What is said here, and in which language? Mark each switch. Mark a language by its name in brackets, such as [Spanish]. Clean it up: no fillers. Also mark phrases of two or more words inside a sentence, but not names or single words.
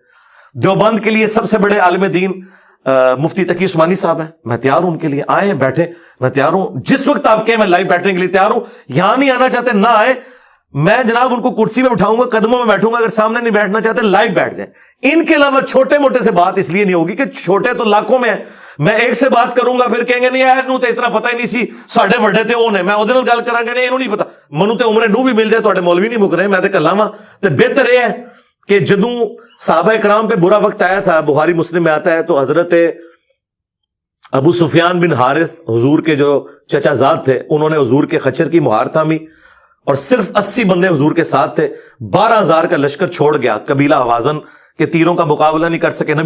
[Urdu] دیوبند کے لیے سب سے بڑے عالم دین مفتی تقی عثمانی صاحب ہیں, میں تیار ہوں ان کے لیے, آئیں بیٹھے, میں تیار ہوں جس وقت آپ کہیں میں لائیو بیٹھنے کے لیے تیار ہوں. یہاں نہیں آنا چاہتے نہ آئے, میں جناب ان کو کرسی میں بٹھاؤں گا, قدموں میں بیٹھوں گا, اگر سامنے نہیں بیٹھنا چاہتے لائیو بیٹھ جائیں. ان کے علاوہ چھوٹے موٹے سے بات اس لیے نہیں ہوگی کہ چھوٹے تو لاکھوں میں ہیں, میں ایک سے بات کروں گا پھر کہیں گے [Punjabi] نہیں یار نو تے اتنا پتہ ہی نہیں سی, ساڈے وڈے تے اونے, میں اودے نال گل کراں گے نہیں اینو نہیں پتہ, منو تے عمرے نو بھی مل جائے, تواڈے مولوی نہیں مک رہے, میں تے کلاواں. [Urdu] تے بہتر یہ ہے کہ جدوں صحابہ کرام پہ برا وقت آیا تھا, بخاری مسلم میں آتا ہے, تو حضرت ابو سفیان بن حارث حضور کے جو چچا زاد تھے, انہوں نے حضور کے خچر کی مہار تھامی اور صرف 80 بندے حضور کے ساتھ تھے. 12,000 کا لشکر چھوڑ گیا, قبیلہ حوازن کے تیروں کا مقابلہ نہیں کر سکے.